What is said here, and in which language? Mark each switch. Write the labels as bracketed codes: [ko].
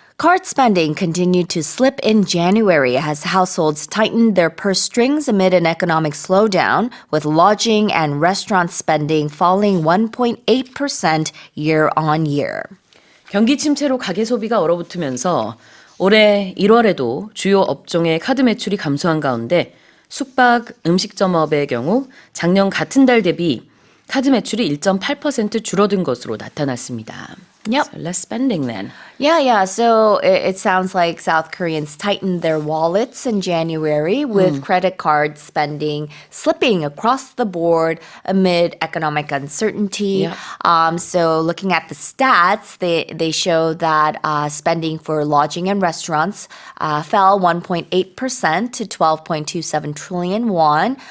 [en] card spending continued to slip in January as households tightened their purse strings amid an economic slowdown, with lodging and restaurant spending falling 1.8% year on year. [ko] 경기 침체로 가계 소비가 얼어붙으면서 올해 1월에도 주요 업종의 카드 매출이 감소한 가운데 숙박, 음식점업의 경우 작년 같은 달 대비 카드 매출이 1.8% 줄어든 것으로 나타났습니다. [en] Yep. So less spending then. Yeah. So it sounds like South Koreans tightened their wallets in January with credit card spending slipping across the board amid economic uncertainty. Yeah. So looking at the stats, they show that spending for lodging and restaurants fell 1.8% to 12.27 trillion won.